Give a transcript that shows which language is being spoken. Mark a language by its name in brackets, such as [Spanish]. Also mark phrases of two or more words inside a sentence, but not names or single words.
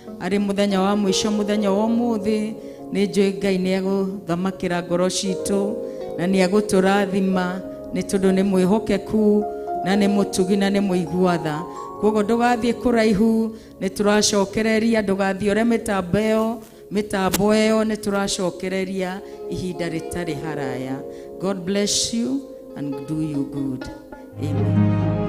[Kikuyu] Arĩ mũthenya wa mũico, mũthenya wa ũmũthĩ, nĩ njũĩ Ngai nĩ egũthamakĩra ngoro citũ, na nĩ egũtũrathima, nĩ tondũ nĩ mwĩhokeku, na nĩ mũtugi, na nĩ mũigua tha. Koguo ndũgathiĩ kũraihu, nĩ tũracokereria, ndũgathiĩ ũrĩa mĩtambo ĩyo, mĩtambo ĩyo nĩ tũracokereria ihinda rĩtarĩ haraya. [English] God bless you and do you good. Amen.